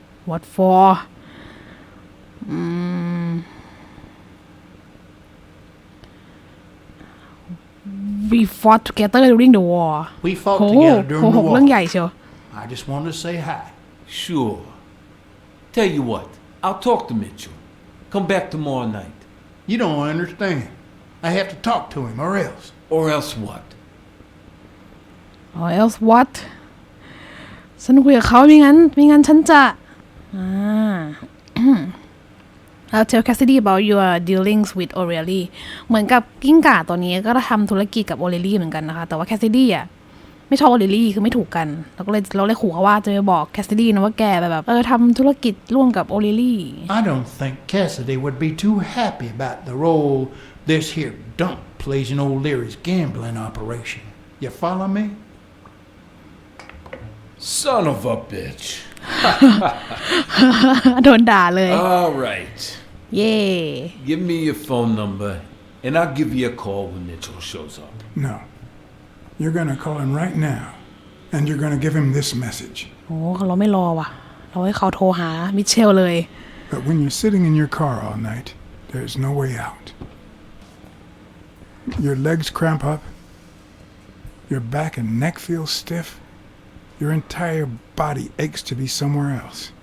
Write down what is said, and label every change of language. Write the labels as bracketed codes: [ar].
[en] What for We fought together during the war We fought โห together โห during the [th] เรื่องใหญ่ [en] war. [th] เชียว [en] I just wanted to say hi. Sure. Tell you what, I'll talk to Mitchell. Come back tomorrow night. You don't understand. I have to talk to him or else. Or else what? or else what [th] ฉันคุยกับเขาไม่งั้นฉันจะ [en] I'll tell Cassidy about your dealings with O'Reilly [th] เหมือนกับกิ้งก่าตัวนี้ก็ทำธุรกิจกับ O'Reilly เหมือนกันนะคะแต่ว่า Cassidy อ่ะไม่ชอบ O'Reilly คือไม่ถูกกันเราเลยขู่เขาว่าจะไปบอก Cassidy นะว่าแกแบบทำธุรกิจร่วมกับ O'Reilly [en] I don't think Cassidy would be too happy about the role this here dump plays in O'Leary's gambling operation. You follow me? Son of a bitch. [th] โดนด่าเลย [en] All right. เย่ Give me your phone number, and I'll give you a call when Mitchell shows up. No. You're gonna call him right now, and you're gonna give him this message. [th] โอ้เราไม่รอว่ะเราให้เขาโทรหามิเชลเลย [en] But when you're sitting in your car all night, there's no way out. Your legs cramp up, your back and neck feel stiff, your entire body aches to be somewhere else.